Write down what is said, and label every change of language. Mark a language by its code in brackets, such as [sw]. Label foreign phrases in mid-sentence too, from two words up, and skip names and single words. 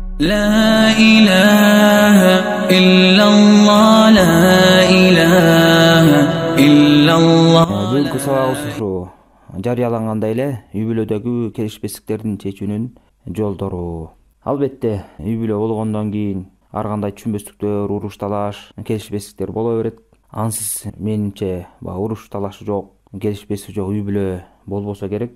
[ar] لا إله إلا الله لا إله إلا الله. [ky] Бүгүнкү сабагыбыз ушу жарыялангандай эле үй бүлөдөгү келишпестиктердин чечүүнүн жолдору. Албетте, үй бүлө болгондон кийин ар кандай түшүнбөстүктөр, уруш талаш, келишпестиктер боло берет. Ансыз менимче уруш талашы жок, келишпестик жок үй бүлө болбосо керек.